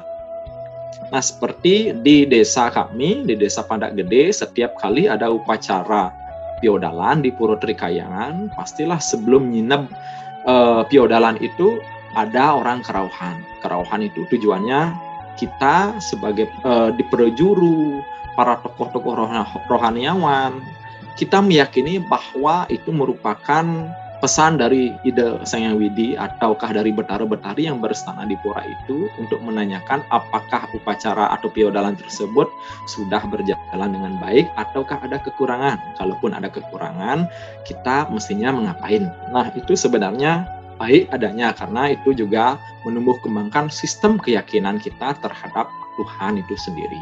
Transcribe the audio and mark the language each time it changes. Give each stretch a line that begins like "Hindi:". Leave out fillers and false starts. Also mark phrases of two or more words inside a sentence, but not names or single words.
Indonesian: Nah, seperti di desa kami, di desa Pandak Gede, setiap kali ada upacara piodalan di Puro Trikayangan, pastilah sebelum nginep piodalan itu ada orang kerauhan. Kerauhan itu tujuannya kita sebagai diperjuru, para tokoh-tokoh rohaniawan, kita meyakini bahwa itu merupakan pesan dari Ida Sang Hyang Widi ataukah dari betara-betari yang berstana di pura itu untuk menanyakan apakah upacara atau piodalan tersebut sudah berjalan dengan baik ataukah ada kekurangan. Kalaupun ada kekurangan, kita mestinya mengapain. Nah, itu sebenarnya baik adanya karena itu juga menumbuh kembangkan sistem keyakinan kita terhadap Tuhan itu sendiri.